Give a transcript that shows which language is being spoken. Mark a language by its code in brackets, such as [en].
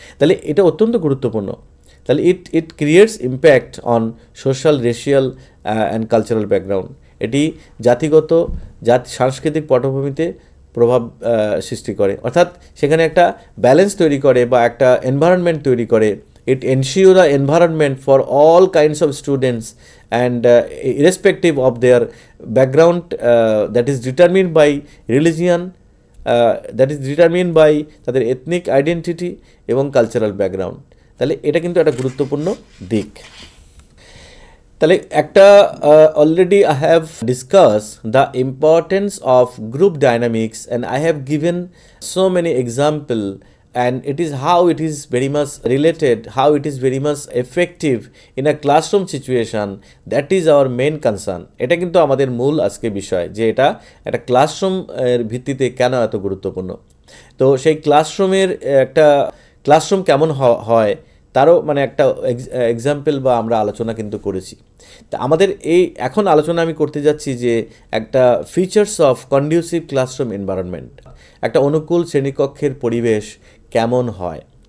[bn] তাহলে এটা অত্যন্ত গুরুত্বপূর্ণ। তাহলে [en] It creates impact on social, racial and cultural background. [bn] এটি জাতিগত, সাংস্কৃতিক পটভূমিতে প্রভাব সৃষ্টি করে, অর্থাৎ সেখানে একটা ব্যালেন্স তৈরি করে বা একটা এনভায়রনমেন্ট তৈরি করে। [en] It ensure the environment for all kinds of students and irrespective of their background that is determined by religion, that is determined by [bn] তাদের [en] ethnic identity [bn] এবং [en] cultural background। [bn] তাহলে এটা কিন্তু একটা গুরুত্বপূর্ণ দিক। তাহলে একটা [en] already I have discussed the importance of group dynamics and I have given so many examples, and it is how it is very much related, how it is very much effective in a classroom situation. That is our main concern. [bn] এটা কিন্তু আমাদের মূল আজকে বিষয়, যে এটা একটা classroom এর ভিত্তিতে কেন এত গুরুত্বপূর্ণ। তো সেই ক্লাসরুমের একটা ক্লাসরুম কেমন হয় তারও মানে একটা এক্সাম্পল বা আমরা আলোচনা কিন্তু করেছি। তা আমাদের এই এখন আলোচনা আমি করতে যাচ্ছি যে একটা features of conducive classroom environment, একটা অনুকূল শ্রেণীকক্ষের পরিবেশ কেমন হয়।